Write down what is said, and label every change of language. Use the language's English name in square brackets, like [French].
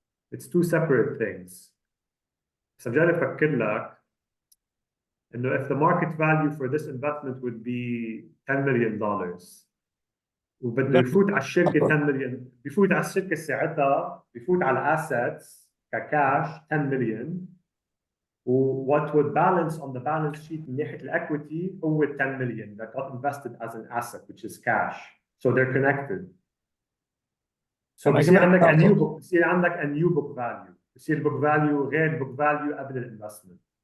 [English] It's two separate things. [Arabic] So جاي أفكر لك إنه [English] if the market value for this investment would be $10 million [Arabic] وبده يفوت على الشركة 10 مليون، بيفوت على الشركة ساعتها بيفوت على assets ككاش 10 million. [English] What would balance on the balance sheet [Arabic] من ناحية الإكويتي هو [English] 10 million that got invested as an asset, which is cash. So they're connected. So [Arabic] بصير عندك [English] a new book، بصير عندك a new book value. بصير book value غير book value [Arabic] قبل الانفستمنت.